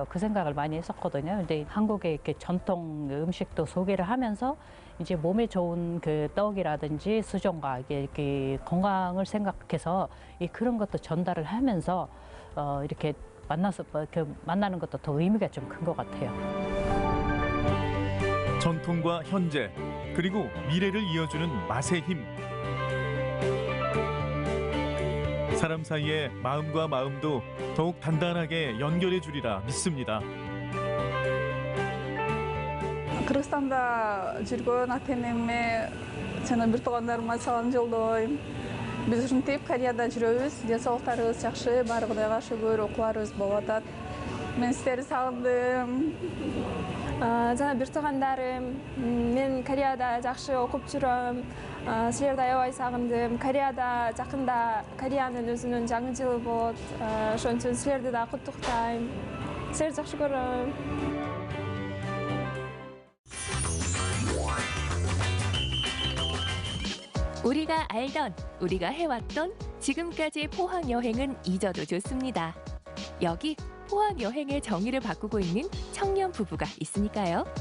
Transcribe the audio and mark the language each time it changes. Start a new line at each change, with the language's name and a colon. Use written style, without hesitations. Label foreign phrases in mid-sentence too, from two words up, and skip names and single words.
Korean: 그 생각을 많이 했었거든요. 근데 한국의 이렇게 전통 음식도 소개를 하면서 이제 몸에 좋은 그 떡이라든지 수정과 이렇게 건강을 생각해서 그런 것도 전달을 하면서 이렇게 만나는 것도 더 의미가 좀 큰 것 같아요. 전통과 현재, 그리고 미래를 이어주는 맛의 힘. 사람 사이의 마음과 마음도 더욱 단단하게 연결해 주리라 믿습니다.
Kyrgyz: Қырғызстанда жүрген ата-енеме жана бир туугандарыма салам жолдойм. Биз ушинтип Кореяда жүрөбүз. Денсаулыктарыбыз жакшы, баары Кудайга шүгүр, окууларыбыз болуп атат. Мен сиздерди сагындым. жана бир туугандарым, мен Кореяда жакшы окуп жүрөм. Силерди аябай сагындым. Кореяда жакында Кореянын өзүнүн жаңы жылы болот. Ошон үчүн силерди да куттуктайм. Силерди жакшы көрөм.
Korean: 우리가 알던, 우리가 해왔던 지금까지의 포항 여행은 잊어도 좋습니다. 여기 포항 여행의 정의를 바꾸고 있는 청년 부부가 있으니까요.